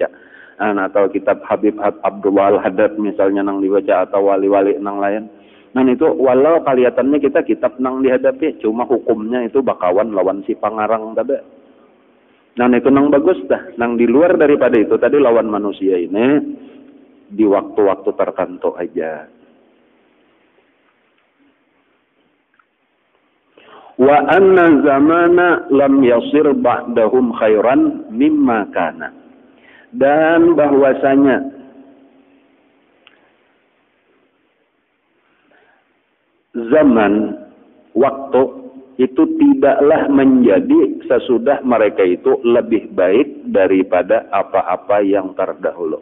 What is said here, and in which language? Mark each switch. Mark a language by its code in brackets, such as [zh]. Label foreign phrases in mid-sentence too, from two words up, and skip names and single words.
[bjn] Atau kitab Habib Abdullah Al-Haddad misalnya nang dibaca atau wali-wali nang lain. Nah itu walau kelihatannya kita kitab nang dihadapi cuma hukumnya itu bakawan lawan si pangarang tadi. Nah itu nang bagus dah. Nang di luar daripada itu tadi lawan manusia ini di waktu-waktu tertentu aja. [ar] وأن الزمان لم يصر بعدهم خيرا مما كان. [ms] Dan bahwasanya zaman waktu itu tidaklah menjadi sesudah mereka itu lebih baik daripada apa-apa yang terdahulu.